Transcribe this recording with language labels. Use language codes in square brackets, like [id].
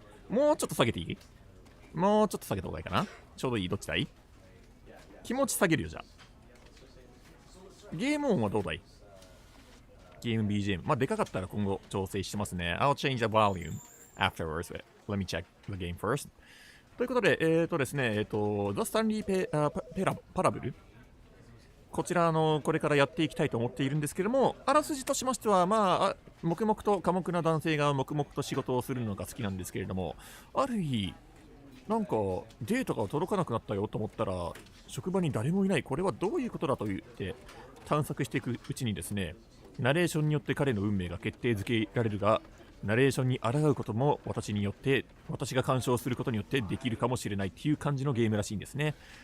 [ja] もうちょっと下げていい？もうちょっと下げた方がいいかな？ちょうどいい？どっちだい？気持ち下げるよ、じゃあ。ゲーム音はどうだい？ゲーム BGM。まあ、でかかったら今後調整してますね。 [en] I'll change the volume afterwards. Let me check the game first. [ja] ということで、ですね、The Stanley Parable。こちら、これからやっていきたいと思っているんですけども、あらすじとしましては、まあ、黙々と寡黙な男性が黙々と仕事をするのが好きなんですけれども、ある日、なんかデータが届かなくなったよと思ったら、職場に誰もいない。これはどういうことだと言って探索していくうちにですね、ナレーションによって彼の運命が決定づけられるが、ナレーションに抗うことも私が干渉することによってできるかもしれないっていう感じのゲームらしいんですね。